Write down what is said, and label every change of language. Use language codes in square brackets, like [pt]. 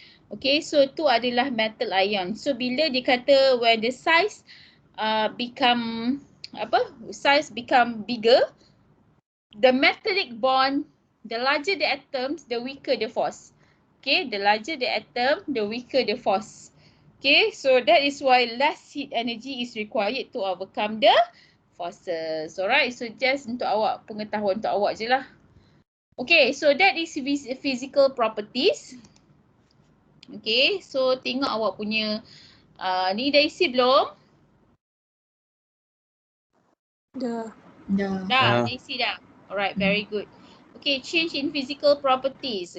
[en] Okay, so tu adalah metal ion. So [ms] bila dikata [en] when the size become bigger, the metallic bond, the larger the atoms, the weaker the force. Okay, the larger the atom, the weaker the force. Okay, so that is why less heat energy is required to overcome the forces. Alright, so just [ms] untuk awak, pengetahuan untuk awak je lah. [en] Okay, so that is physical properties. [ms] Okay, so tengok awak punya ni dah isi belum? Dah. Dah isi dah. [en] Alright, very good. Okay, change in physical properties.